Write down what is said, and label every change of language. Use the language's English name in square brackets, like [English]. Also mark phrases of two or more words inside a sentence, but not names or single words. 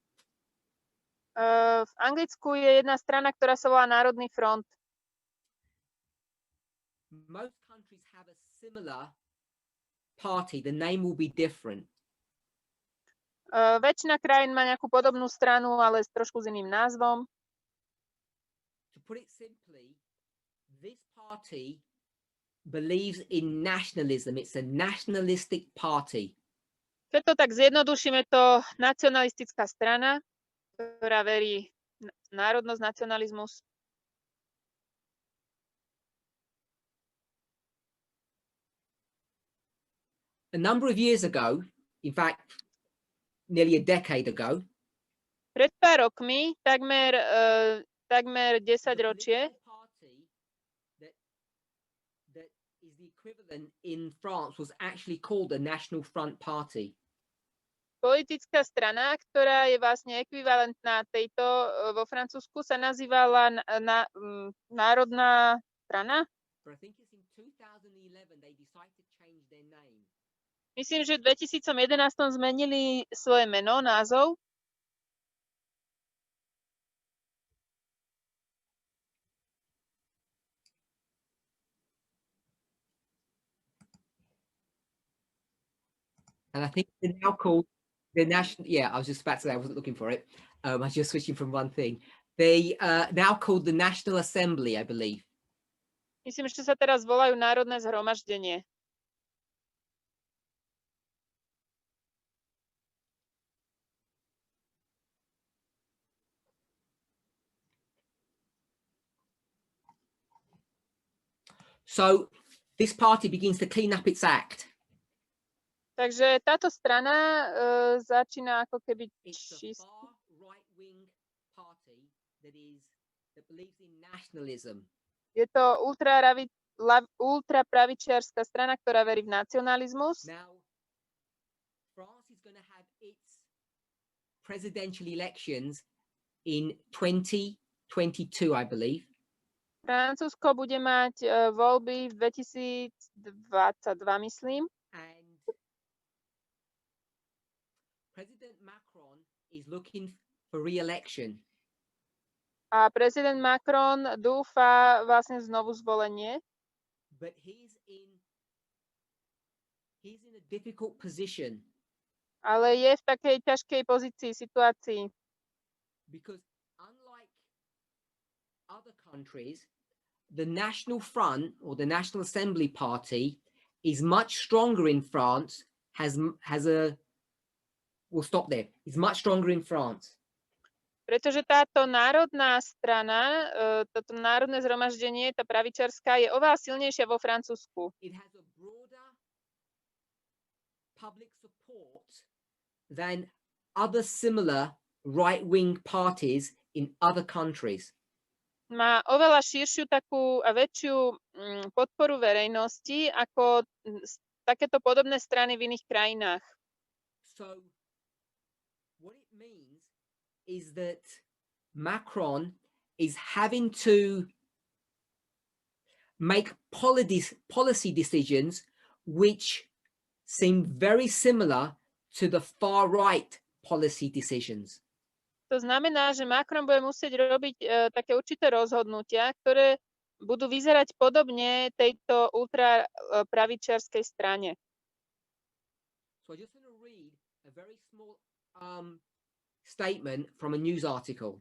[Slovak] V Anglicku je jedna strana, ktorá sa volá Národný front. [English] Most countries have a similar party. The name will be different. [Slovak] Väčšina krajín má nejakú podobnú stranu, ale trošku s iným názvom. [English] To put it simply, this party believes in nationalism. It's a nationalistic party. [Slovak] Keď to tak zjednodušíme, to nacionalistická strana, ktorá verí v národnosť, nacionalizmus. [English] A number of years ago, in fact, nearly a decade ago, [Slovak] Pred pár rokmi, takmer 10 ročie, [English] party that is the equivalent in France was actually called the National Front Party. [Slovak] politická strana, ktorá je vlastne ekvivalentná tejto vo Francúzsku, sa nazývala Národná strana. [English] But I think it's in 2011 they decided to change their name. [Slovak] Myslím, že v 2011 zmenili svoje meno, názov. [English] And I think they're now called the National. Yeah, I was just about to say I wasn't looking for it. I was just switching from one thing. They now called the National Assembly, I believe. [Slovak] Myslím, že sa teraz volajú Národné zhromaždenie. [English] So this party begins to clean up its act. [Slovak] Takže táto strana začína ako keby [English] It's a [Slovak] čist. [English] far right-wing party that believes in nationalism. [Slovak] Je to ultrapravičiarska strana, ktorá verí v nacionalizmus. [English] Now, France is going to have its presidential elections in 2022, I believe. [Slovak] Francúzsko bude mať voľby v 2022, myslím. [English] And President Macron is looking for re-election. [Slovak] A prezident Macron dúfa vlastne znovu zvolenie, [English] But he's in a difficult position [Slovak] ale je v takej ťažkej pozícii, situácii. [English] because unlike other countries, the National Front or the National Assembly Party is much stronger in France, we'll stop there. It's much stronger in France. [Slovak] Pretože táto národná strana, toto národné zhromaždenie, tá pravičarská, je oveľa silnejšia vo Francúzsku. [English] It has a broader public support than other similar right-wing parties in other countries. [Slovak] Má oveľa širšiu takú a väčšiu podporu verejnosti ako takéto podobné strany v iných krajinách. [English] So what it means is that Macron is having to make policy decisions which seem very similar to the far right policy decisions. [Slovak] To znamená, že Macron bude musieť robiť také určité rozhodnutia, ktoré budú vyzerať podobne tejto ultrapravičiarskej strane. [English] So I just want to read a very small statement from a news article.